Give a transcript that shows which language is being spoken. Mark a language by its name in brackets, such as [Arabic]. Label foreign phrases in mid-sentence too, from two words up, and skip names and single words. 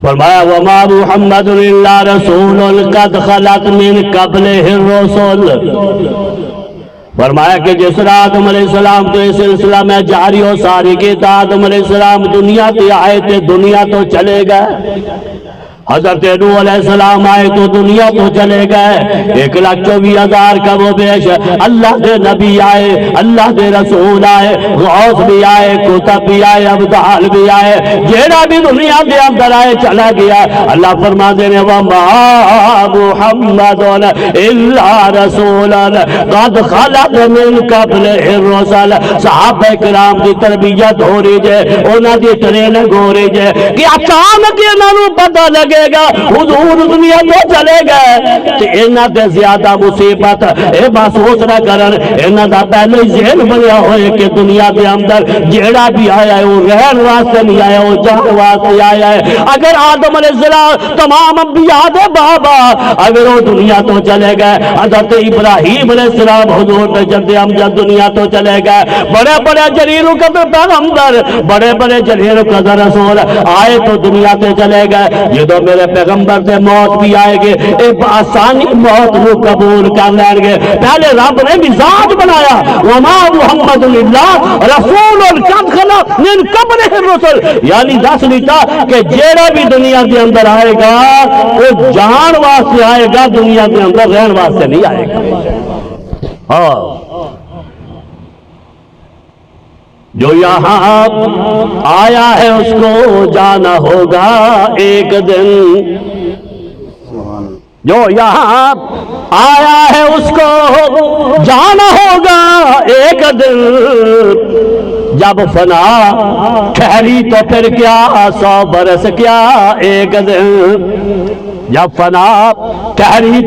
[Punjabi] فرمایا [Arabic] وما محمد الا رسول قد خلت من قبلہ الرسل، [Punjabi] فرمایا کہ جس طرح آدم [Arabic] علیہ السلام [Punjabi] تو اس سلسلہ میں جاری و ساری کی تھا، آدم [Arabic] علیہ السلام [Punjabi] دنیا تے آئے تھے، دنیا تو چلے گئے، حضرت نوح [Arabic] علیہ السلام [Punjabi] آئے تو دنیا تو چلے گئے، 1,24,000 کم و بیش اللہ دے نبی آئے، اللہ دے رسول آئے، غوث بھی آئے، کتب بھی آئے، ابدال بھی آئے، جیڑا بھی دنیا دے اندر آئے چلا گیا۔ اللہ فرما دینے [Arabic] وما محمد الا رسول قد خلت من قبلہ الرسل، [Punjabi] صحابہ کرام دی تربیت ہو رہی جے، انہاں دی ٹریننگ ہو رہی جے کہ اچانک انہاں نوں پتہ لگے گا حضور دنیا تو چلے گئے تو انہاں دے زیادہ مصیبت اے محسوس نہ کرن، انہاں دا پہلے ذہن بنیا ہوئے کہ دنیا دے اندر جیڑا بھی آیا ہے وہ رہن واسطے نہیں آیا، وہ جان واسطے آیا ہے۔ اگر آدم [Arabic] علیہ السلام [Punjabi] تمام انبیاء دے بابا اگر وہ دنیا تو چلے گئے، حضرت ابراہیم [Arabic] علیہ السلام [Punjabi] حضور دے جد امجد دنیا تو چلے گئے، بڑے بڑے جلیل القدر پیغمبر، بڑے بڑے جلیل القدر رسول آئے تو دنیا تے چلے گئے۔ [Urdu] جدو میرے پیغمبر سے موت بھی آئے گے ایک آسانی موت کو قبول کر لیں گے۔ [Punjabi] پہلے رب نے مزاج بنایا [Arabic] وما محمد اللہ رسول قد خلت من قبلہ الرسل، [Punjabi] یعنی دس لیتا کہ جیڑا بھی دنیا کے اندر آئے گا وہ جان واسطے آئے گا، دنیا کے اندر رہن واسطے نہیں آئے گا۔ [Urdu] جو یہاں آیا ہے اس کو جانا ہوگا ایک دن، جو یہاں آیا ہے اس کو جانا ہوگا ایک دن، جب فنا ٹھہری تو پھر کیا 100 برس کیا ایک دن، جب فنا ٹھہری